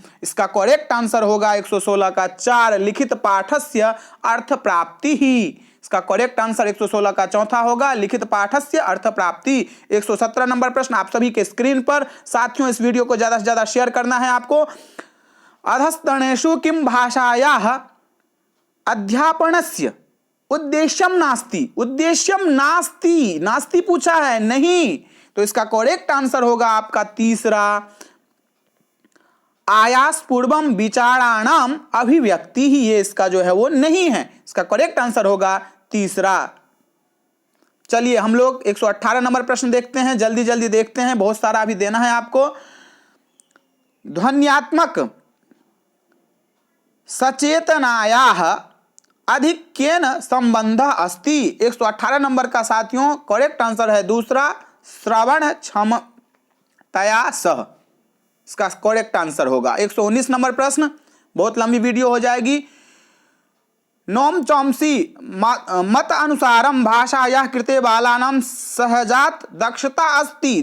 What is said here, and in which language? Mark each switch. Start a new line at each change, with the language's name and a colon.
Hindi: इसका correct answer होगा 116 का 4,
Sanskrit: लिखित पाठस्य अर्थ प्राप्ति
Hindi: ही। इसका करेक्ट आंसर 116 का चौथा होगा,
Sanskrit: लिखित पाठस्य अर्थ प्राप्ति।
Hindi: 117 नंबर प्रश्न आप सभी के स्क्रीन पर। साथियों इस वीडियो को ज्यादा से ज्यादा शेयर करना है आपको।
Sanskrit: अधस्तनेषु किम भाषायाः अध्यापनस्य उद्देश्यम नास्ति। उद्देश्यम नास्ति,
Hindi: नास्ति पूछा है, नहीं, तो इसका करेक्ट आंसर होगा आपका तीसरा,
Sanskrit: आयास पूर्वम विचाराणाम अभिव्यक्ति
Hindi: ही। ये इसका जो है वो नहीं है, इसका करेक्ट आंसर होगा तीसरा। चलिए हम लोग 118 नंबर प्रश्न देखते हैं, जल्दी जल्दी देखते हैं, बहुत सारा अभी देना है आपको।
Sanskrit: ध्वन्यात्मक सचेतनायाः अधिक्येन संबंधः अस्ति।
Hindi: 118 नंबर का साथियों करेक्ट आंसर है दूसरा,
Sanskrit: श्रवण क्षमतया सह।
Hindi: इसका करेक्ट आंसर होगा। 119 नंबर प्रश्न, बहुत लंबी वीडियो हो जाएगी।
Sanskrit: नोम चॉम्स्की मत अनुसारम भाषायाः कृते बालानां सहजात दक्षता अस्ति।